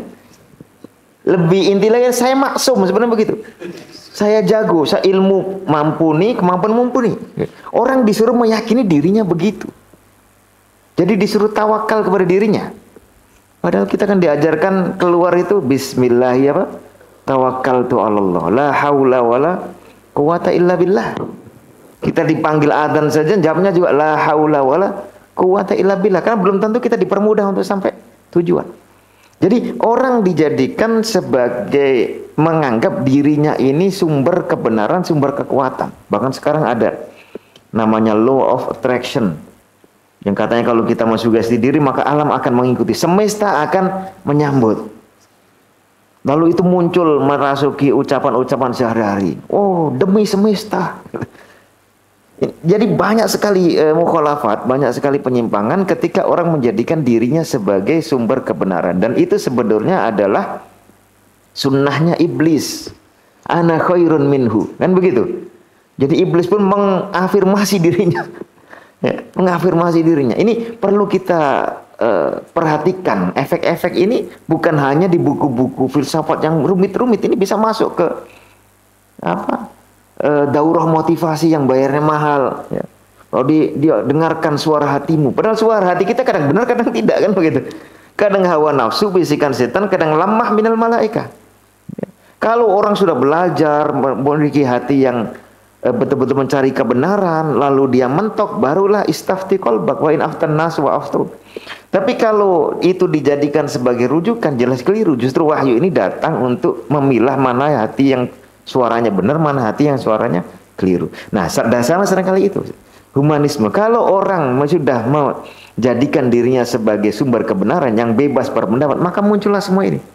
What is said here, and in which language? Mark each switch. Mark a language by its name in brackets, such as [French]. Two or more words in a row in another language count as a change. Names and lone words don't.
[Indonesian] Lebih inti lagi, saya maksum, sebenarnya begitu. Saya jago, saya ilmu mumpuni, kemampuan mumpuni. Orang disuruh meyakini dirinya begitu. Jadi disuruh tawakal kepada dirinya. Padahal kita kan diajarkan keluar itu bismillah, ya Pak. [Arabic] توكلت على الله، لا حول ولا قوة إلا بالله. [Indonesian] Kita dipanggil adzan saja jawabnya juga [Arabic] لا حول ولا قوة إلا بالله, [Indonesian] karena belum tentu kita dipermudah untuk sampai tujuan. Jadi orang dijadikan sebagai menganggap dirinya ini sumber kebenaran, sumber kekuatan. Bahkan sekarang ada namanya [English] law of attraction, [Indonesian] yang katanya kalau kita mensugesti diri maka alam akan mengikuti, semesta akan menyambut. Lalu itu muncul merasuki ucapan-ucapan sehari-hari. Oh, demi semesta. Jadi banyak sekali mukhalafat, banyak sekali penyimpangan ketika orang menjadikan dirinya sebagai sumber kebenaran. Dan itu sebenarnya adalah sunnahnya iblis. [Arabic] أنا خير منه, [Indonesian] kan begitu. Jadi iblis pun mengafirmasi dirinya. Ya, mengafirmasi dirinya. Ini perlu kita perhatikan. Efek-efek ini bukan hanya di buku-buku filsafat yang rumit-rumit. Ini bisa masuk ke daurah motivasi yang bayarnya mahal. Ya. Kalau dia dengarkan suara hatimu, padahal suara hati kita kadang benar, kadang tidak, kan begitu. Kadang hawa nafsu, bisikan setan, kadang [Arabic] لمة من الملائكة. [Indonesian] Ya. Kalau orang sudah belajar memiliki hati yang betul-betul mencari kebenaran, lalu dia mentok, barulah [Arabic] استفت قلبك وإن أفتاك الناس وأفتوك. [Indonesian] Tapi kalau itu dijadikan sebagai rujukan, jelas keliru. Justru wahyu ini datang untuk memilah mana hati yang suaranya benar, mana hati yang suaranya keliru. Nah, dasarnya seringkali itu humanisme. Kalau orang sudah menjadikan dirinya sebagai sumber kebenaran yang bebas berpendapat, maka muncullah semua ini.